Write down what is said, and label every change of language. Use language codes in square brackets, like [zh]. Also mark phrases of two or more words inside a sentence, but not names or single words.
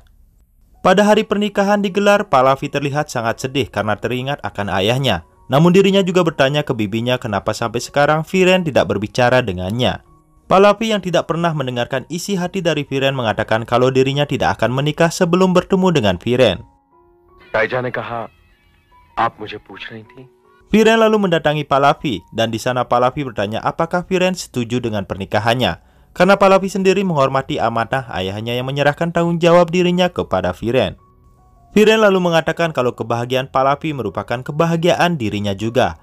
[id] Pada hari pernikahan digelar, Pallavi terlihat sangat sedih karena teringat akan ayahnya. Namun dirinya juga bertanya ke bibinya kenapa sampai sekarang Viren tidak berbicara dengannya. Pallavi yang tidak pernah mendengarkan isi hati dari Viren mengatakan kalau dirinya tidak akan menikah sebelum bertemu dengan Viren. [hi] ताईजा ने कहा आप मुझे पूछ रही थी। [id] Viren lalu mendatangi Pallavi, dan di sana Pallavi bertanya apakah Viren setuju dengan pernikahannya. Karena Pallavi sendiri menghormati amanah ayahnya yang menyerahkan tanggung jawab dirinya kepada Viren. Viren lalu mengatakan kalau kebahagiaan Pallavi merupakan kebahagiaan dirinya juga.